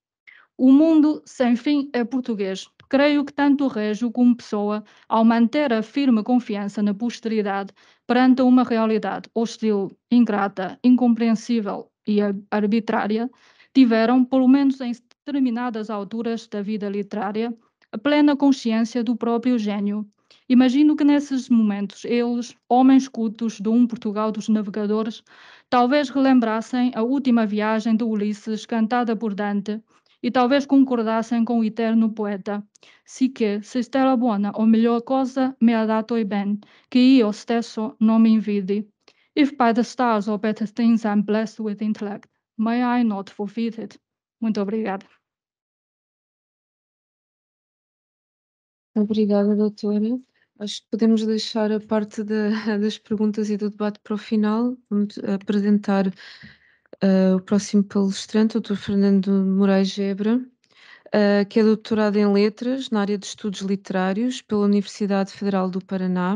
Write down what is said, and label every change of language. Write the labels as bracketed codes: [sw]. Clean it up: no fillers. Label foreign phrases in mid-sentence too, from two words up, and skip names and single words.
[pt] O mundo sem fim é português. Creio que tanto Régio como Pessoa, ao manter a firme confiança na posteridade perante uma realidade hostil, ingrata, incompreensível e arbitrária, tiveram, pelo menos em determinadas alturas da vida literária, a plena consciência do próprio gênio. Imagino que nesses momentos eles, homens cultos de um Portugal dos navegadores, talvez relembrassem a última viagem de Ulisses cantada por Dante e talvez concordassem com o eterno poeta. [it] Sì che, se stella buona o melhor cosa me ha dato e ben, che io stesso non mi invidi. [en] If by the stars or better things I'm blessed with intellect, may I not forfeit it? [pt] Muito obrigada. Obrigada, doutora. Acho que podemos deixar a parte das perguntas e do debate para o final. Vamos apresentar o próximo palestrante, o Dr. Fernando Moraes Gebra, que é doutorado em Letras na área de Estudos Literários pela Universidade Federal do Paraná.